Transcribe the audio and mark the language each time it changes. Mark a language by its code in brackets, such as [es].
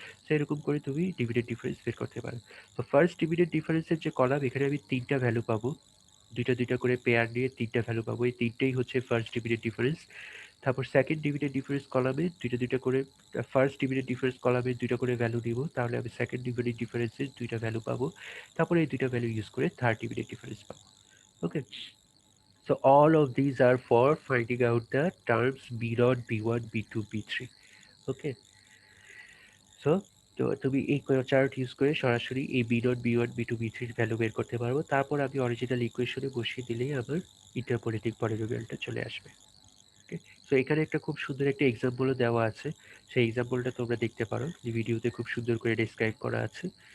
[bn] সেরকম করে তুমি ডিভিডেড ডিফারেন্স বের করতে পারো। তো ফার্স্ট ডিভিডেড ডিফারেন্সের যে কলাম, এখানে আমি তিনটা ভ্যালু পাবো, দুইটা দুইটা করে পেয়ার নিয়ে তিনটা ভ্যালু পাবো, এই তিনটেই হচ্ছে ফার্স্ট ডিভিডেড ডিফারেন্স। তারপর সেকেন্ড ডিভিডেড ডিফারেন্স কলামে দুইটা দুইটা করে, ফার্স্ট ডিভিডেড ডিফারেন্স কলামে দুইটা করে ভ্যালু দিব, তাহলে আমি সেকেন্ড ডিভিডেড ডিফারেন্সের দুইটা ভ্যালু পাবো। তারপরে এই দুইটা ভ্যালু ইউজ করে থার্ড ডিভিডেড ডিফারেন্স পাবো। [en] Okay, so all of these are for finding out the terms b0, b1, b2, b3. [bn] Okay, so তো তুমি এই চার্ট ইউজ করে সরাসরি এই b0, b1, b2, b3 এর ভ্যালু বের করতে পারবো। তারপর আমি অরিজিনাল ইকুয়েশনে বসিয়ে দিলেই আমার ইন্টারপোলেটিং পলিনোমিয়ালটা চলে আসবে। ওকে, সো এখানে একটা খুব সুন্দর একটা এক্সাম্পলও দেওয়া আছে, সেই এক্সাম্পলটা তোমরা দেখতে পারো, যে ভিডিওতে খুব সুন্দর করে ডেসক্রাইব করা আছে।